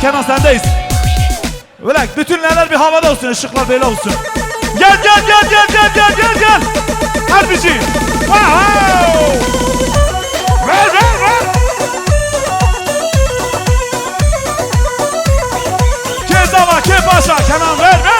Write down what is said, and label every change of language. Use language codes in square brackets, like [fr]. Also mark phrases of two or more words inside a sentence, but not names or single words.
[tr] Kenan sendeyiz. Bırak, bütün neler bir havada olsun, ışıklar böyle olsun. Gel gel gel gel gel gel gel gel. Harbici. Wow. Ver ver ver. Kezava ke paşa, Kenan ver ver.